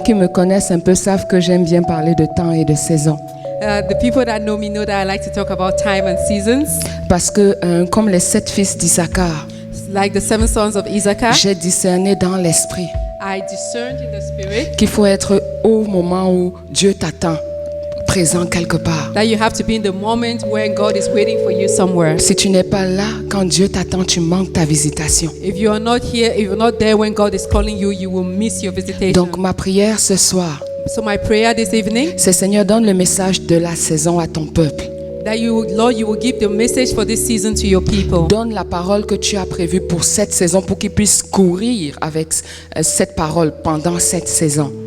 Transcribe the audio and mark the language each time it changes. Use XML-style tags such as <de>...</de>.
<fr>qui me connaissent un peu savent que j'aime bien parler de temps et de saison.</fr> <en>The people that know me know that I like to talk about time and seasons.</en> <fr>Parce que comme les 7 fils d'Issachar,</fr> <en>Like the 7 sons of Issachar,</en> <fr>j'ai discerné dans l'esprit</fr> <en>I discerned in the spirit</en> <fr>qu'il faut être au moment où Dieu t'attend, présent quelque part.</fr> <en>that you have to be in the moment when God is waiting for you somewhere.</en> <fr>Si tu n'es pas là quand Dieu t'attend, tu manques ta visitation.</fr> <en>If you are not here, if you're not there when God is calling you, you will miss your visitation.</en> <fr>Donc ma prière ce soir,</fr> <en>So my prayer this evening,</en> <fr>c'est Seigneur, donne le message de la saison à ton peuple.</fr> <en>that Lord, you will give the message for this season to your people.</en> <fr>Donne la parole que tu as prévue pour cette saison pour qu'ils puissent courir avec cette parole pendant cette saison.</fr>